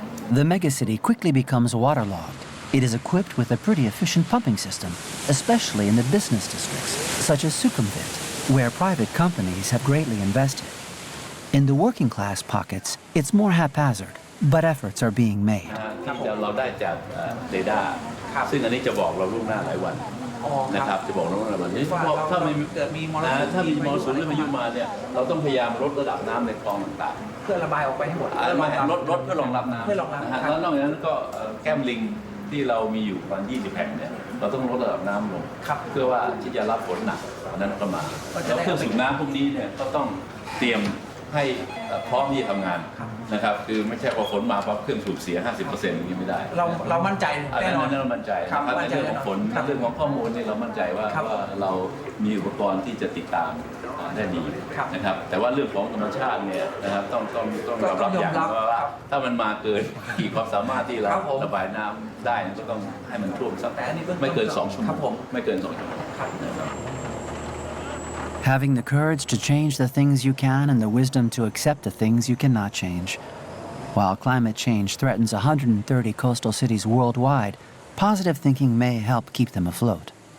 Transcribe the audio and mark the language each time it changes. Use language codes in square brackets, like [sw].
[en] The megacity quickly becomes waterlogged. It is equipped with a pretty efficient pumping system, especially in the business districts, such as Sukhumvit, where private companies have greatly invested. In the working class pockets, it's more haphazard, but efforts are being made. [th] เราได้จากเรดาร์ซึ่งอันนี้จะบอกเราล่วงหน้าหลายวันนะครับจะบอกเราล่วงหน้าหลายวันนี้ถ้ามีมรสุมหรือพายุมาเนี่ยเราต้องพยายามลดระดับน้ำในคลองต่างๆเพื่อระบายออกไปให้หมด ลดเพื่อรองรับน้ำนะฮะแล้วนอกจากนั้นก็แก้มลิงที่เรามีอยู่ประมาณ20แห่งเนี่ยเราต้องลดระดับน้ำลงเพื่อว่าที่จะรับฝนหนักอันนั้นก็มาแล้วเครื่องสูบน้ำพวกนี้เนี่ยก็ต้องเตรียมให้พร้อมที่จะทำงานนะครับคือไม่ใช่พอฝนมาปั๊บเครื่องสูบเสีย 50% อย่างนี้ไม่ได้เรามั่นใจแน่นอนเรามั่นใจครับในเรื่องของฝนเรื่องของข้อมูลนี่เรามั่นใจว่าเรามีอุปกรณ์ที่จะติดตาม ได้ดีนะครับแต่ว่าเรื่องของธรรมชาติเนี่ยนะครับต้องยอมรับอย่างว่าถ้ามันมาเกินขีดความสามารถที่เราระบายน้ำได้ก็ต้องให้มันท่วมสักไม่เกิน2 ชั่วโมงไม่เกิน2 ชั่วโมง [en] Having the courage to change the things you can and the wisdom to accept the things you cannot change. While climate change threatens 130 coastal cities worldwide, positive thinking may help keep them afloat.